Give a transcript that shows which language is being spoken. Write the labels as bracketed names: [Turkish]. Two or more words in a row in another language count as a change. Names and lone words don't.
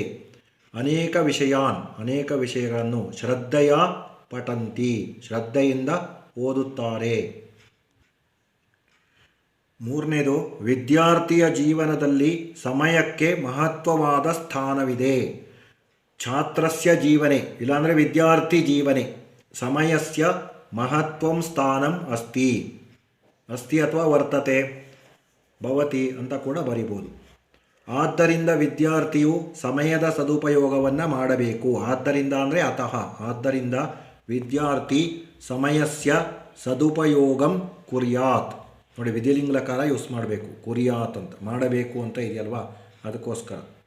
[Kannada] ಅನೇಕ ವಿಷಯಗಳನ್ನು [Sanskrit] ಶ್ರದ್ಧೆಯ ಪಠಂತಿ, [Kannada] ಶ್ರದ್ಧೆಯಿಂದ ಓದುತ್ತಾರೆ. ಮೂರನೇದು, ವಿದ್ಯಾರ್ಥಿಯ ಜೀವನದಲ್ಲಿ ಸಮಯಕ್ಕೆ ಮಹತ್ವವಾದ ಸ್ಥಾನವಿದೆ. [Sanskrit] ಛಾತ್ರಸ್ಯ ಜೀವನೆ ಇಲ್ಲಾಂದರೆ ವಿದ್ಯಾರ್ಥಿ ಜೀವನೆ ಸಮಯಸ್ಯ ಮಹತ್ವಂ ಸ್ಥಾನಂ ಅಸ್ತಿ. [Kannada] ಅಸ್ತಿ ಅಥವಾ ವರ್ತತೆ, ಭವತಿ ಅಂತ ಕೂಡ ಬರಿಬೋದು. ಆದ್ದರಿಂದ ವಿದ್ಯಾರ್ಥಿಯು ಸಮಯದ ಸದುಪಯೋಗವನ್ನು ಮಾಡಬೇಕು. ಆದ್ದರಿಂದ ಅಂದರೆ [Sanskrit] ಅತಃ, ಆದ್ದರಿಂದ ವಿದ್ಯಾರ್ಥಿ ಸಮಯಸ್ಯ ಸದುಪಯೋಗಂ ಕುರ್ಯಾತ್. [Kannada] ನೋಡಿ, ವಿಧಿಲಿಂಗಲಕಾರ ಯೂಸ್ ಮಾಡಬೇಕು. ಕುರ್ಯಾತ್ ಅಂತ ಮಾಡಬೇಕು ಅಂತ ಇದೆಯಲ್ವಾ, ಅದಕ್ಕೋಸ್ಕರ.